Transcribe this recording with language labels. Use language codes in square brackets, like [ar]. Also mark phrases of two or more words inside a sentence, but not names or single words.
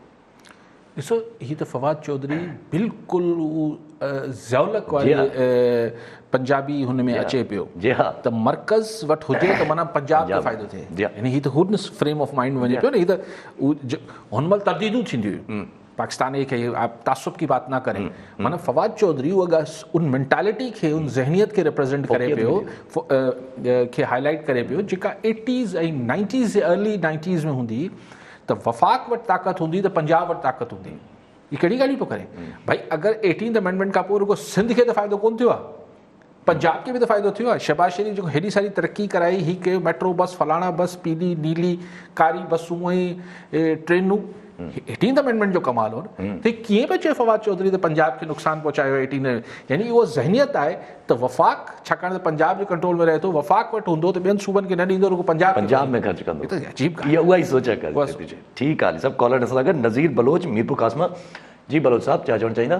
[sd] ॾिसो, हीअ त फवाद चौधरी बिल्कुलु ज़ौलक वारी पंजाबी हुन में अचे पियो त मर्कज़ वटि हुजे त माना पंजाब खे फ़ाइदो थिए, यानी हीअ त हुन [en] frame of mind [sd] वञे पियो न। हीअ त हुन महिल तब्दीलियूं थींदियूं हुयूं, पाकिस्तान खे [ur] آپ تعصب کی بات نہ کریں, [sd] माना फवाद चौधरी उहा उन मेंटालिटी खे, उन ज़हनियत खे रिप्रेज़ेंट करे पियो, खे हाईलाइट करे पियो, जेका 80s ऐं 90s जे अर्ली 90s में हूंदी त वफ़ाक़ वटि ताक़त हूंदी त पंजाब वटि ताक़त हूंदी। हीअ कहिड़ी ॻाल्हियूं पियो करे भाई, अगरि [en] 18th amendment [sd] खां पोइ रुगो सिंध खे त फ़ाइदो कोन थियो आहे, पंजाब खे बि त फ़ाइदो थियो आहे। शहबाज शरीफ़ जेको हेॾी सारी तरक़ी कराई, हीअ कयो [en] metro bus, [sd] फलाणा बस, पीली नीली कारी बसूं ऐं ट्रेनूं, [en] 18th amendment [sd] जो कमाल हो न। त कीअं पियो चए फवाद चौधरी त पंजाब खे नुक़सानु पहुचायो 18, यानी उहा ज़हनियत आहे त वफ़ाक़ छाकाणि त पंजाब जे कंट्रोल में रहे थो, वफ़ाक़ वटि हूंदो त ॿियनि सूबनि खे न ॾींदो, रुगो पंजाब में ख़र्च कंदो। अजीब इहा उहा ई सोच आहे। ठीकु आहे सभु कॉलर असां सां गॾु नज़ीर बलोच मीरपुर कासमा। जी बलोच साहब, छा चवणु चाहींदा?